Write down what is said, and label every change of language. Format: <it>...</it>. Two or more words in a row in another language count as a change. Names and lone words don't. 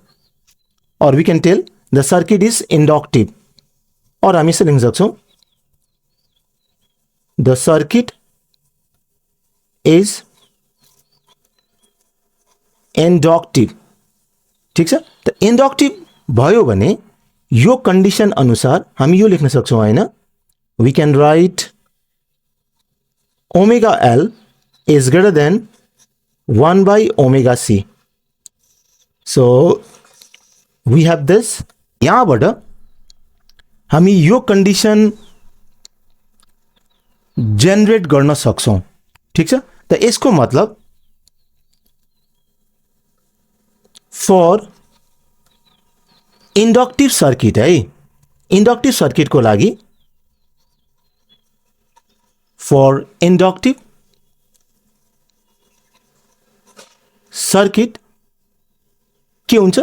<en>और we can tell the circuit is inductive.</en> <hi>और हम इसे लिख सकते</hi> <en>the circuit is inductive.</en> <ne>ठीक छ, त इंडक्टिव भयो भने यो कंडीशन अनुसार हामी यो लेख्न सक्छौं हैन।</ne> <en>we can write omega L is greater than 1 by omega c. So we have this.</en> <ne>यहाँबाट हामी यो कंडीशन जेनरेट गर्न सक्छौं। ठीक छ, त यसको मतलब</ne> <en>for inductive circuit</en> <ne>है,</ne> <en>inductive circuit</en> <ne>को लागि</ne> <en>for inductive circuit</en> <ne>के हुन्छ?</ne>